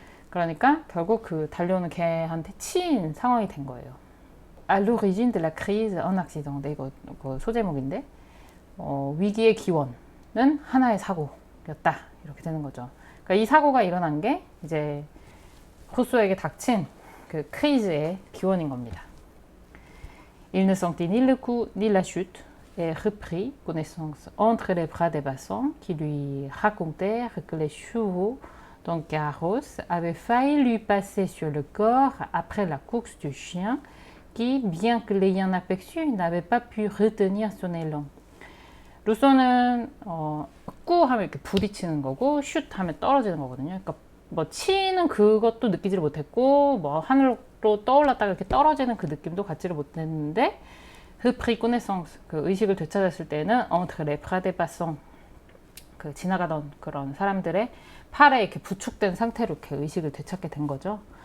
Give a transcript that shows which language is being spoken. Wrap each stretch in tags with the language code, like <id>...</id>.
<ko>그러니까 결국 그 달려오는 개한테 치인 상황이 된 거예요.</ko> <fr>À l'origine de la crise, un accident.</fr> <ko>네, 이거 소제목인데, 위기의 기원은 하나의 사고였다. 이렇게 되는 거죠. 그러니까 이 사고가 일어난 게 이제 루소에게 닥친 그 크리즈의 기원인 겁니다.</ko> <fr>Il ne sentit ni le coup ni la chute et reprit connaissance entre les bras des passants qui lui racontèrent que les chevaux d'un carrosse avaient failli lui passer sur le corps après la course du chien qui, bien que l'ayant aperçu, n'avait pas pu retenir son élan.</fr> <ko>루소는 꾸 하면 이렇게 부딪히는 거고 슛 하면 떨어지는 거거든요. 그러니까 뭐 치는 그것도 느끼지를 못했고 뭐 하늘로 떠올랐다가 이렇게 떨어지는 그 느낌도 갖지를 못했는데</ko> <fr>reprit connaissance</fr> <ko>그 의식을 되찾았을 때는</ko> <fr>entre les bras des passants</fr> <ko>그 지나가던 그런 사람들의 팔에 이렇게 부축된 상태로 이렇게 의식을 되찾게 된 거죠.</ko>